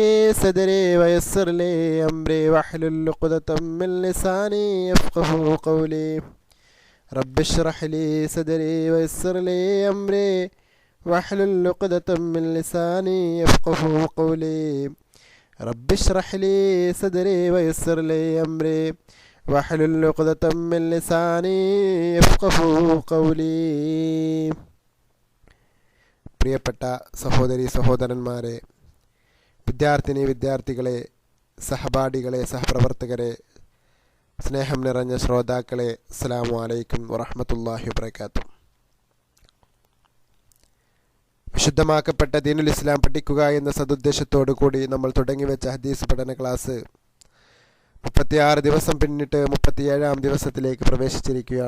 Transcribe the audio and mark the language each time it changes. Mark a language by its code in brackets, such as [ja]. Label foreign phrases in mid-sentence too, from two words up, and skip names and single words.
[ar] صدري ويسر لي أمري واحلل عقدة من لساني يفقهوا قولي رب اشرح لي صدري ويسر لي أمري واحلل عقدة من لساني يفقهوا قولي رب اشرح لي صدري ويسر لي أمري واحلل عقدة من لساني يفقهوا قولي. [ml] പ്രിയപ്പെട്ട സഹോദരി സഹോദരന്മാരെ, വിദ്യാർത്ഥികളെ, സഹപാഠികളെ, സഹപ്രവർത്തകരെ, സ്നേഹം നിറഞ്ഞ ശ്രോതാക്കളെ, [ar] السلام عليكم ورحمة الله وبركاته. [ml] വിശുദ്ധമാക്കപ്പെട്ട [ar] دين الإسلام [ml] പഠിക്കുക എന്ന സദുദ്ദേശത്തോടു കൂടി നമ്മൾ തുടങ്ങിവെച്ച ഹദീസ് പഠന ക്ലാസ് 36 ദിവസം പിന്നിട്ട് 37ാം ദിവസത്തിലേക്ക് പ്രവേശിച്ചിരിക്കുകയാണ്.